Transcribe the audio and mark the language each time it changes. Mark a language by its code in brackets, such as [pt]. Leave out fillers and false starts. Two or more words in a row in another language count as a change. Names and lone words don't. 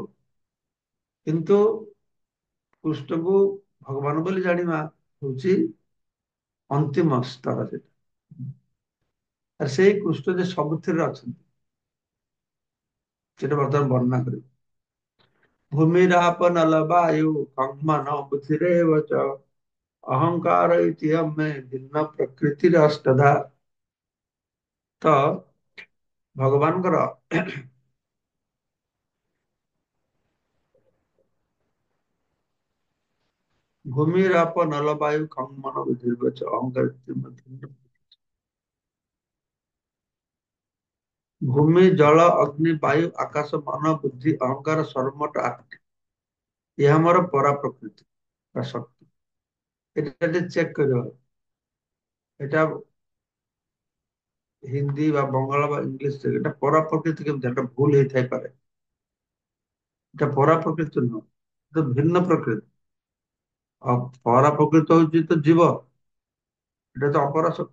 [or] କିନ୍ତୁ କୃଷ୍ଣକୁ ଭଗବାନ ବୋଲି ଜାଣିବା ହଉଛି ଅନ୍ତିମ ସ୍ତର ସେଟା। ଆଉ ସେଇ କୃଷ୍ଣ ଯେ ସବୁଥିରେ ଅଛନ୍ତି ସେଟା ବର୍ତ୍ତମାନ ବର୍ଣ୍ଣନା କରିବ। [sa] भूमिराप नल वायु खं मन बुद्धिरेव च अहंकार इति में भिन्न प्रकृतिरष्टधा। तो भगवान भूमिराप नल वायु खं मन बुद्धिरेव च अहंकार इति में भिन्न। [hi] भूमि जल अग्नि वायु आकाश मन बुद्धि अहंकार सर्वमोट 8। यह हमारा परा प्रकृति का शक्ति। [or] এটা ଟିକେ ଚେକ୍ କରିବ। এটা ହିନ୍ଦୀ ବା ବଙ୍ଗଳା ବା ଇଂଲିଶ ଏଟା ପରା ପ୍ରକୃତି କେମିତି ଏଟା ଭୁଲ ହେଇଥାଇପାରେ। এটা ପରା ପ୍ରକୃତି ନୁହଁ, এটা ଭିନ୍ନ ପ୍ରକୃତି। ଆଉ ପରା ପ୍ରକୃତି ହଉଛି ତ ଜୀବ, ଏଟା ତ ଅପରା ଶକ୍ତି।